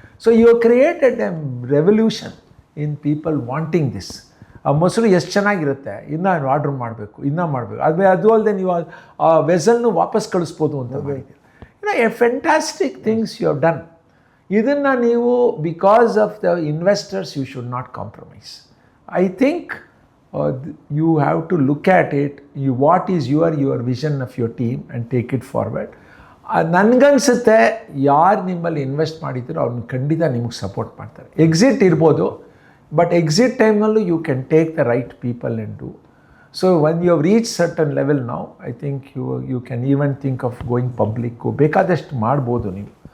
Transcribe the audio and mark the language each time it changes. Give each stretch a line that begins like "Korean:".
English: So you created a revolution in people wanting this.
Kannada: ಆ ಮೊಸರು ಎಷ್ಟು ಚೆನ್ನಾಗಿರುತ್ತೆ, ಇನ್ನೂ ಆರ್ಡ್ರ್ ಮಾಡಬೇಕು, ಇನ್ನೂ ಮಾಡಬೇಕು. ಅದು ಅಲ್ಲದೆ ನೀವು ಆ ವೆಸಲ್ನು ವಾಪಸ್ ಕಳಿಸ್ಬೋದು ಅಂತ ಮಾಡಿದ್ದೀರಿ.
English: A fantastic things you have done.
Kannada: ಇದನ್ನು ನೀವು
English: Because of the investors you should not compromise. I think you have to look at it, what is your vision of your team and take it forward.
Kannada: ನನಗನ್ಸುತ್ತೆ ಯಾರು ನಿಮ್ಮಲ್ಲಿ invest ಮಾಡಿದ್ದೀರೋ ಅವ್ರನ್ನ ಖಂಡಿತ ನಿಮಗೆ support ಮಾಡ್ತಾರೆ. Exit ಇರ್ಬೋದು,
English: but
Kannada: exit ಟೈಮ್ನಲ್ಲೂ
English: You can take the right people and do. So when you have reach certain level now, I think you can even think of going public,
Kannada: ಬೇಕಾದಷ್ಟು ಮಾಡ್ಬೋದು ನೀವು.